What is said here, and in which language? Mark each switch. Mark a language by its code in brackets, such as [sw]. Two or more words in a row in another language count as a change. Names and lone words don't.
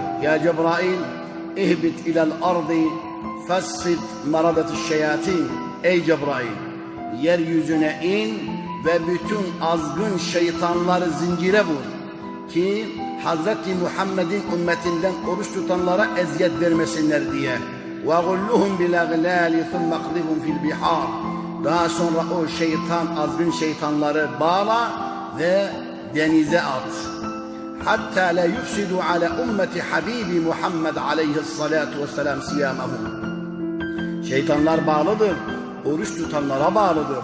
[ar] يا جبريل اهبط إلى الأرض فصفد مردة الشياطين. [tr] Ey Cebrail yeryüzüne in ve bütün azgın şeytanları zincire vur ki Hazreti Muhammed'in ümmetinden oruç tutanlara eziyet vermesinler diye. [ar] وَغُلُّهُمْ بِالْاَغْلَالِ ثُمَّ اقْذِفْهُمْ فِي الْبِحَارِ [tr] daha sonra o azgın şeytanları bağla ve denize at. [ar] حتى لا يفسدوا على أمة حبيبي محمد عليه الصلاة والسلام صيامهم. [tr] Şeytanlar bağlıdır, oruç tutanlara bağlıdır.